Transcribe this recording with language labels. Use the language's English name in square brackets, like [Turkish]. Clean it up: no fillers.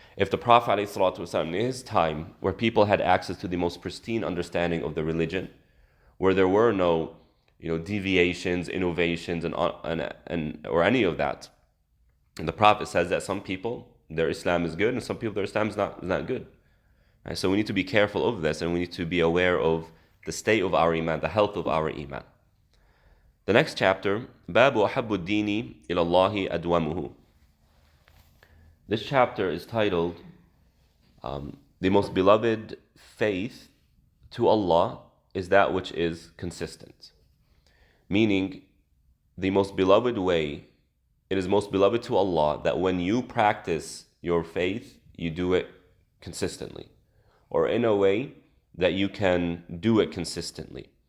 [English] If the Prophet ﷺ, in his time, where people had access to the most pristine understanding of the religion, where there were no deviations, innovations, and or any of that, and the Prophet says that some people, their Islam is good, and some people, their Islam is not good. Right? So we need to be careful of this, and we need to be aware of the state of our Iman, the health of our Iman. The next chapter, [Arabic] باب أحب الدين إلى الله أدومه. [English] This chapter is titled The most beloved faith to Allah is that which is consistent. Meaning, the most beloved way, it is most beloved to Allah that when you practice your faith, you do it consistently, or in a way that you can do it consistently.